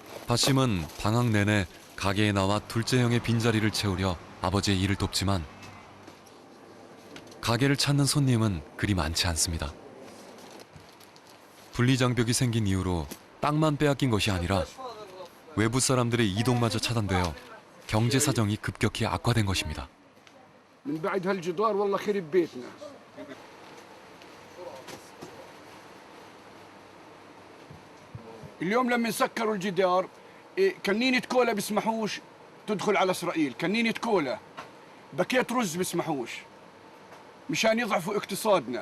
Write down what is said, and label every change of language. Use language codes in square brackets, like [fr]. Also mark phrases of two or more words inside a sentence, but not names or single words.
[ko] 바심은 방학 내내 가게에 나와 둘째 형의 빈자리를 채우려 아버지의 일을 돕지만 가게를 찾는 손님은 그리 많지 않습니다. 분리장벽이 생긴 이후로 땅만 빼앗긴 것이 아니라 외부 사람들의 이동마저 차단되어 경제 사정이 급격히 악화된 것입니다. [ar] من بعد هالجدار والله خرب بيتنا. اليوم لما سكروا الجدار كنينة كولا بيسمحوش تدخل على اسرائيل، كنينة كولا باكيت رز بيسمحوش مشان يضعفوا اقتصادنا.